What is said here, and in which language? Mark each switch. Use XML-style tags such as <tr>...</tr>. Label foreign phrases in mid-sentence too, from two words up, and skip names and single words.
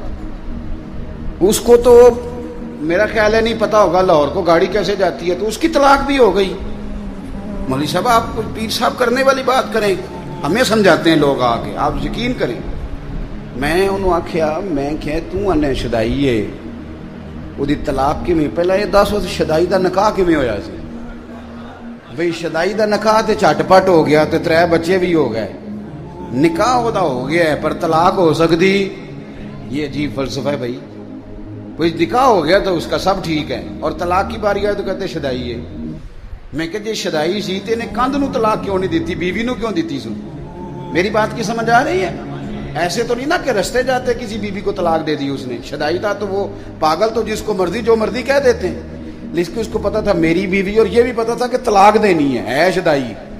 <ur>اس کو تو میرا خیال ہے نہیں پتا ہوگا لاہور کو گاڑی کیسے جاتی ہے، تو اس کی طلاق بھی ہو گئی. مولوی صاحب آپ پیر صاحب کرنے والی بات کریں، ہمیں سمجھاتے ہیں لوگ آ کے، آپ یقین کریں.</ur> <pa>میں انہوں آخیا میں کہ توں شدائی ہے وہ طلاق کی میں پہلے یہ دس شدائی دا نکاح کیویں ہویا سی؟ بھئی شدائی دا نکاح تے جھٹ پٹ ہو گیا تے 3 بچے بھی ہو گئے.</pa> <ur>نکاح وہ ہو گیا ہے پر طلاق ہو سکتی؟ یہ عجیب فلسفہ ہے بھائی. کوئی نکاح ہو گیا تو اس کا سب ٹھیک ہے اور طلاق کی باری آئے تو کہتے شدائی ہے.</ur> <pa>میں کہ جی شدائی سی تے نے کندھ نو طلاق کیوں نہیں دیتی، بیوی نو کیوں دیتی سو؟</pa> <ur>میری بات کی سمجھ آ رہی ہے؟ ایسے تو نہیں نا کہ رستے جاتے کسی بیوی کو طلاق دے دی اس نے. شدائی تھا تو وہ پاگل تو جس کو مرضی جو مرضی کہہ دیتے ہیں، لیکن اس کو پتا تھا میری بیوی اور یہ بھی پتا تھا کہ طلاق دینی ہے شدائی.</ur>